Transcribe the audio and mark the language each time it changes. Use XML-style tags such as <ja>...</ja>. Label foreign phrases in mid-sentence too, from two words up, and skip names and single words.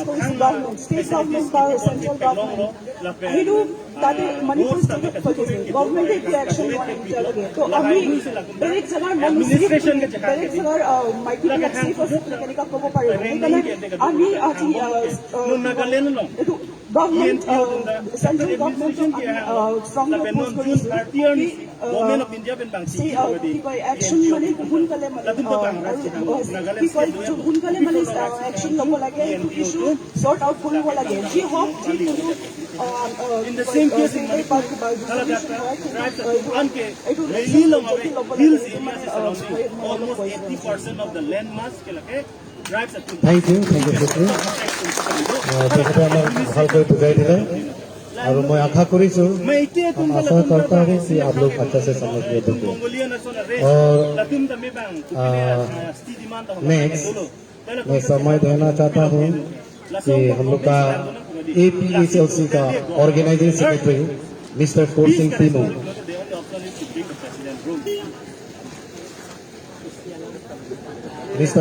<as>কৰিছোঁ</as> <en>government state government</en> <as>বা</as> <en>central government</en> <as>সেইটো তাতে মণিপুৰ ষ্টেটত ফচিছে গভৰ্ণমেণ্টে একো একশ্যন লোৱা নাই এতিয়ালৈকে তো আমি বেলেগ জেগাৰ মানুহ বেলেগ জেগাৰ মাইকীবিলাক ছেফ আছে কেনেকুৱা ক'ব পাৰিব সেইকাৰণে আমি আজি এইটো</as> <en>government, central government, strongly oppose</en> <as>কৰিছোঁ action মানে সোনকালে মানে action ল'ব লাগে এইটো ইছ্যু</as> <en>sort out</en> <as>কৰিব লাগে যি হওক যি কোনো</as> <en>in the same case in Manipur, hills areas surrounding almost 80% of the land mass Thank you,</en> <as>তেখেতে আমাক ভালকৈ বুজাই দিলে আৰু মই আশা কৰিছো</as> <hi>आशा करता हूँ कि आप लोग अच्छा से समझ गए होंगे और नेक्स्ट मैं समय देना चाहता हूँ कि हम लोग का APHLC का</hi> <en>organizing secretary mister</en> <hi>फोर्सिंग टीमो Mr.</hi>